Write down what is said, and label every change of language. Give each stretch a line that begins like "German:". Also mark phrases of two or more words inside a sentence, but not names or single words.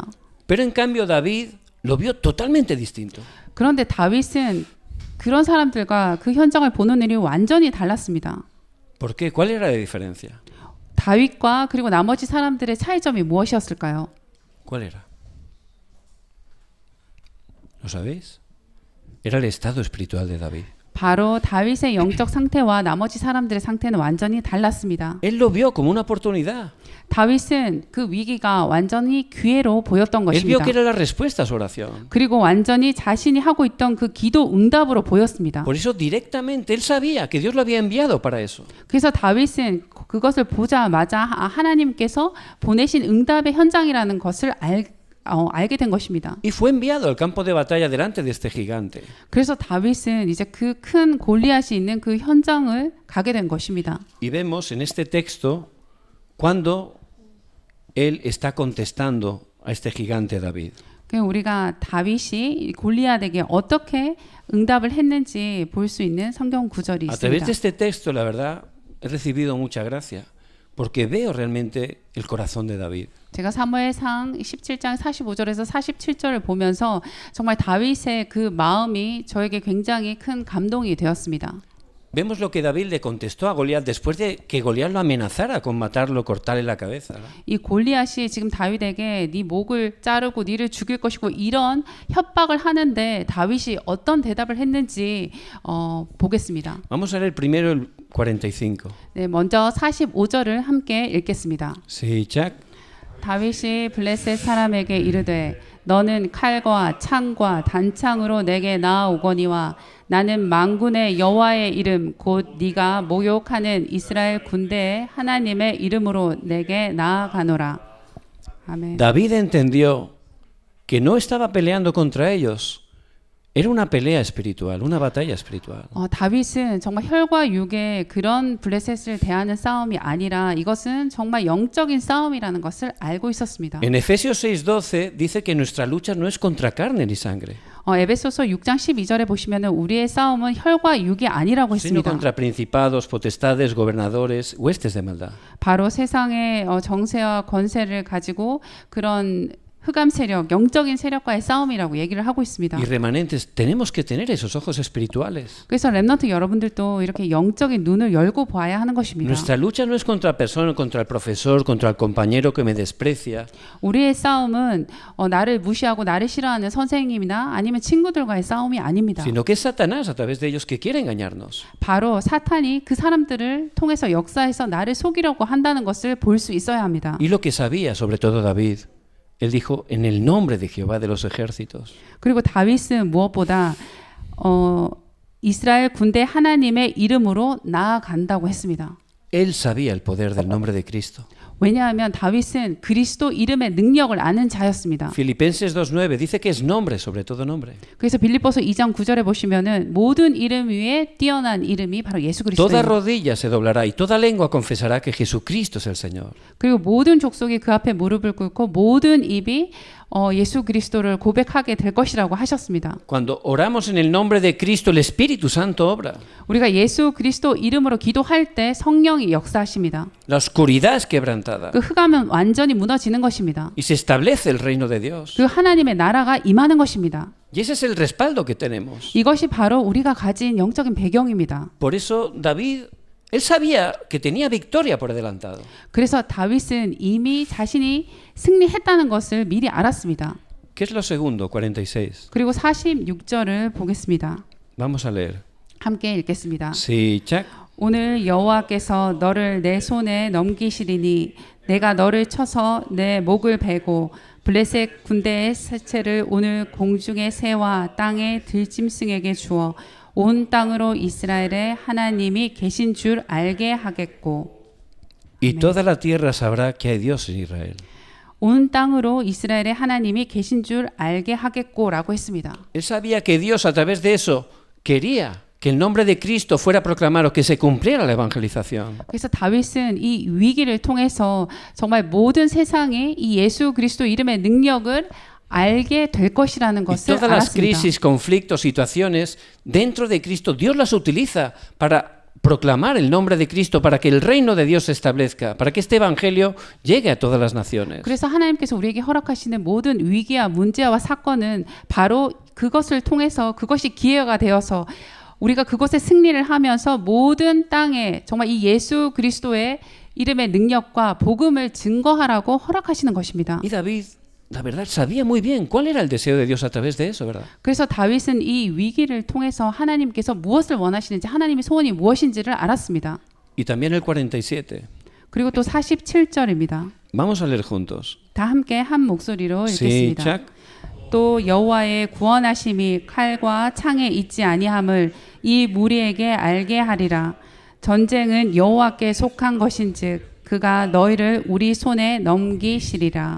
Spanish: Pero en cambio David lo vio totalmente distinto.
Korean: 그런데 다윗은 그런 사람들과 그 현장을 보는 일이 완전히 달랐습니다.
Spanish: ¿Por qué? ¿Cuál era la diferencia?
Korean: 다윗과 그리고 나머지 사람들의 차이점이 무엇이었을까요?
Spanish: ¿Cuál era? ¿Lo sabéis? Era el estado espiritual de David.
Korean: 바로 다윗의 영적 상태와 나머지 사람들의 상태는 완전히 달랐습니다.
Spanish: Él lo vio como una oportunidad.
Korean: 다윗은 그 위기가 완전히 기회로 보였던
Spanish: Él vio
Korean: 것입니다.
Spanish: que era la respuesta a su oración.
Korean: 그리고 완전히 자신이 하고 있던 그 기도 응답으로 보였습니다.
Spanish: Por eso directamente él sabía que Dios lo había enviado para eso.
Korean: 그래서 다윗은 그것을 보자마자 하나님께서 보내신 응답의 현장이라는 것을 알게 된 것입니다.
Spanish: Y fue enviado al campo de batalla delante de este gigante.
Korean: 그래서 다윗은 이제 그 큰 골리앗이 있는 그 현장을 가게 된 것입니다.
Spanish: Y vemos en este texto cuando él está contestando a este gigante David.
Korean: 우리가 다윗이 골리앗에게 어떻게 응답을 했는지 볼 수 있는 성경 구절이
Spanish: A través
Korean: 있습니다.
Spanish: de este texto, la verdad, he recibido mucha gracia, porque veo realmente el corazón de David.
Korean: 제가 사무엘상 17장 45절에서 47절을 보면서 정말 다윗의 그 마음이 저에게 굉장히 큰 감동이 되었습니다.
Spanish: Vemos lo que David le contestó a Goliat después de que Goliat lo amenazara con matarlo, cortarle la cabeza.
Korean: 이 골리앗이 지금 다윗에게 네 목을 자르고 네를 죽일 것이고 이런 협박을 하는데 다윗이 어떤 대답을 했는지 보겠습니다.
Spanish: Vamos a leer primero el 45.
Korean: 네, 먼저 45절을 함께 읽겠습니다.
Spanish: Sí, Jack.
Korean: 다윗이 블레셋 사람에게 이르되 너는 칼과 창과 단창으로 내게 나아오거니와 나는 만군의 여호와의 이름 곧 네가 모욕하는 이스라엘 군대의 하나님의 이름으로 내게 나아가노라. 아멘.
Spanish: David entendió que no estaba peleando contra ellos. Era una pelea espiritual, una batalla espiritual.
Korean: 다윗은 정말 혈과 육의 그런 블레셋을 대하는 싸움이 아니라 이것은 정말 영적인 싸움이라는 것을 알고 있었습니다.
Spanish: En Efesios 6:12 dice que nuestra lucha no es contra carne ni sangre,
Korean: 에베소서 6장 12절에 보시면은 우리의 싸움은 혈과 육이 아니라고
Spanish: sino
Korean: 했습니다.
Spanish: contra principados, potestades, gobernadores, huestes de maldad.
Korean: 바로 세상의 정세와 권세를 가지고 그런 흑암 세력, 영적인 세력과의 싸움이라고 얘기를 하고 있습니다.
Spanish: Y remanentes, tenemos que tener esos ojos espirituales.
Korean: 그래서 렘넌트 여러분들도 이렇게 영적인 눈을 열고 봐야 하는 것입니다.
Spanish: Nuestra lucha no es contra personas, contra el profesor, contra el compañero que me desprecia.
Korean: 우리의 싸움은 나를 무시하고 나를 싫어하는 선생님이나 아니면 친구들과의 싸움이 아닙니다.
Spanish: Sino que es Satanás a través de ellos que quiere engañarnos.
Korean: 바로 사탄이 그 사람들을 통해서 역사해서 나를 속이려고 한다는 것을 볼 수 있어야 합니다.
Spanish: Y lo que sabía, sobre todo David, él dijo, en el nombre de Jehová de los ejércitos.
Korean: 그리고 다윗은 무엇보다 이스라엘 군대 하나님의 이름으로 나아간다고 했습니다.
Spanish: Él sabía el poder del nombre de Cristo.
Korean: 왜냐하면 다윗은 그리스도 이름의 능력을 아는 자였습니다.
Spanish: Filipenses 2:9 dice que es nombre sobre todo nombre.
Korean: 그래서 빌립보서 2장 9절에 보시면은 모든 이름 위에 뛰어난 이름이 바로 예수
Spanish: Toda
Korean: 그리스도입니다.
Spanish: rodilla se doblará y toda lengua confesará que Jesucristo es el Señor.
Korean: 그리고 모든 족속이 그 앞에 무릎을 꿇고 모든 입이 예수 그리스도를 고백하게 될 것이라고 하셨습니다.
Spanish: Cuando oramos en el nombre de Cristo, el Espíritu Santo obra.
Korean: 우리가 예수 그리스도 이름으로 기도할 때 성령이 역사하십니다.
Spanish: La oscuridad es quebrantada. quebrantada.
Korean: 그 흑암은 완전히 무너지는 것입니다.
Spanish: Y se establece el reino de Dios.
Korean: 그 하나님의 나라가 임하는 것입니다.
Spanish: Y ese es el respaldo que tenemos.
Korean: 이것이 바로 우리가 가진 영적인 배경입니다.
Spanish: Por eso David, él sabía que tenía victoria por adelantado.
Korean: 그래서 다윗은 이미 자신이 승리했다는 것을 미리 알았습니다.
Spanish: ¿Qué es lo segundo? 46.
Korean: 그리고 46절을 보겠습니다.
Spanish: Vamos a leer.
Korean: 함께 읽겠습니다. 시작. 오늘 여호와께서 너를 내 손에 넘기시리니 내가 너를 쳐서 내 목을 베고 블레셋 군대의 세체를 오늘 공중의 새와 땅의 들짐승에게 주어 온 땅으로 이스라엘의 하나님이 계신 줄 알게 하겠고
Spanish: Y toda la tierra sabrá que hay Dios en Israel.
Korean: 온 땅으로 이스라엘의 하나님이 계신 줄 알게 하겠고라고 했습니다.
Spanish: Él sabía que Dios a través de eso quería que el nombre de Cristo fuera proclamado, que se cumpliera la evangelización.
Korean: 그래서 다윗은 이 위기를 통해서 정말 모든 세상에 이 예수 그리스도 이름의 능력을 알게 될 것이라는
Spanish: Y
Korean: 것을
Spanish: todas las
Korean: 알았습니다.
Spanish: crisis, conflictos, situaciones dentro de Cristo, Dios las utiliza para proclamar el nombre de Cristo, para que el reino de Dios se establezca, para que este evangelio llegue a todas las naciones.
Korean: 그래서 하나님께서 우리에게 허락하시는 모든 위기와 문제와 사건은 바로 그것을 통해서 그것이 기회가 되어서 우리가 그것에 승리를 하면서 모든 땅에 정말 이 예수 그리스도의 이름의 능력과 복음을 증거하라고 허락하시는 것입니다.
Spanish: Y David, la verdad, sabía muy bien cuál era el deseo de Dios a través de eso, ¿verdad?
Korean: 그래서 다윗은 이 위기를 통해서 하나님께서 무엇을 원하시는지 하나님의 소원이 무엇인지를 알았습니다.
Spanish: Y también el 47.
Korean: 그리고 또 47절입니다.
Spanish: Vamos a leer juntos.
Korean: 다 함께 한 목소리로 읽겠습니다. 시작. 또 여호와의 구원하심이 칼과 창에 있지 아니함을 이 무리에게 알게 하리라. 전쟁은 여호와께 속한 것인즉 그가 너희를 우리 손에 넘기시리라.